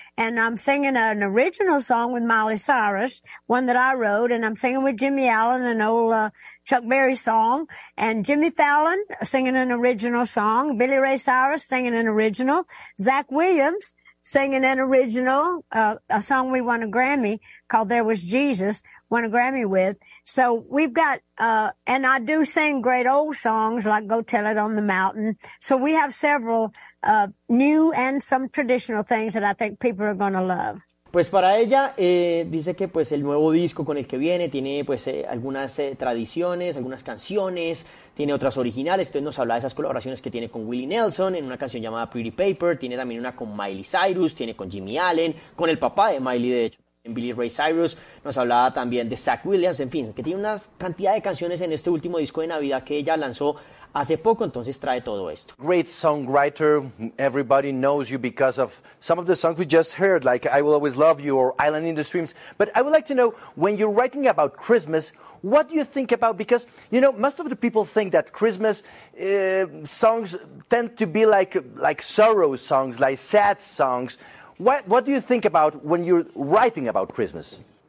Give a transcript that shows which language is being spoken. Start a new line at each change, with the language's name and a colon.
English: and I'm singing an original song with Miley Cyrus, one that I wrote, and I'm singing with Jimmy Allen, an old Chuck Berry song, and Jimmy Fallon singing an original song, Billy Ray Cyrus singing an original, Zach Williams singing an original, a song we won a Grammy called There Was Jesus, won a Grammy with. So we've got, and I do sing great old songs like Go Tell It on the Mountain. So we have several new and some traditional things that I think people are going to love.
Spanish: Pues para ella, dice que pues el nuevo disco con el que viene tiene pues algunas tradiciones, algunas canciones, tiene otras originales. Entonces nos habla de esas colaboraciones que tiene con Willie Nelson en una canción llamada Pretty Paper, tiene también una con Miley Cyrus, tiene con Jimmy Allen, con el papá de Miley, de hecho, en Billy Ray Cyrus. Nos hablaba también de Zach Williams, en fin, que tiene una cantidad de canciones en este último disco de Navidad que ella lanzó hace poco, entonces trae todo esto.
English: Great songwriter, everybody knows you because of some of the songs we just heard, like I Will Always Love You or Island in the Streams. But I would like to know, when you're writing about Christmas, what do you think about, because, you know, most of the people think that Christmas songs tend to be like sorrow songs, like sad songs. What do you think about when you're writing about Christmas?